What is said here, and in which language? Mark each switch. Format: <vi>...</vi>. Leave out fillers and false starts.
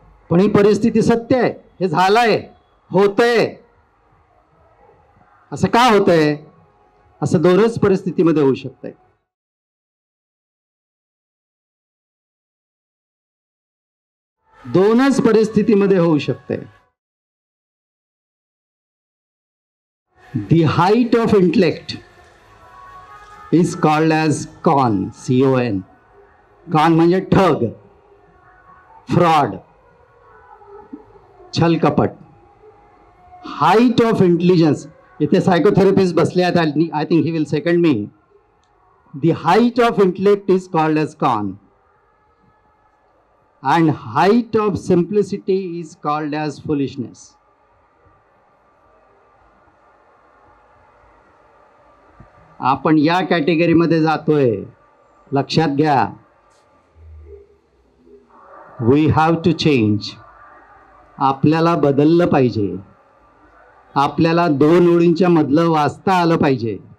<mr>पण ही परिस्थिती सत्य आहे. हे झालंय, होतंय. असं का होतंय? असं दोनच परिस्थितीमध्ये होऊ शकतंय. दोनच परिस्थितीमध्ये होऊ शकते.</mr> <en>The height of intellect is called as con, C-O-N.</en> <mr>Con म्हणजे ठग, फ्रॉड, छल कपट.</mr> <en>height of intelligence,</en> <mr>इथे सायकोथेरपिस्ट बसले आहेत,</mr> <en>I think he will second me. The height of intellect is called as con. And height of simplicity is called as foolishness.</en> <mr>आपण या कॅटेगरीमध्ये जातोय. लक्षात घ्या,</mr> <en>We have to change.</en> <mr>आपल्याला बदललं पाहिजे. आपल्याला 2 ओळींच्या मधलं वाचता आलं पाहिजे.</mr>